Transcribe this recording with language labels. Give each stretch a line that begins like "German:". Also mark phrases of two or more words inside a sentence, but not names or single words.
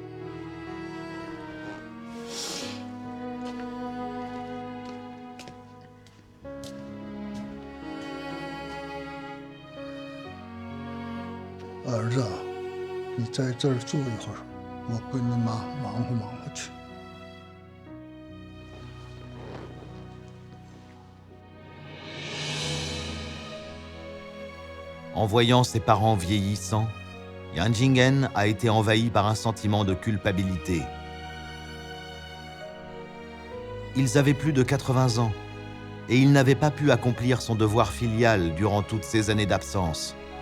Chinese: 儿子，你在这儿坐一会儿，我跟你妈忙活去。
French: En voyant ses parents vieillissants, Yan Jingen a été envahi par un sentiment de culpabilité. Ils avaient plus de 80 ans et il n'avait pas pu accomplir son devoir filial durant toutes ces années d'absence.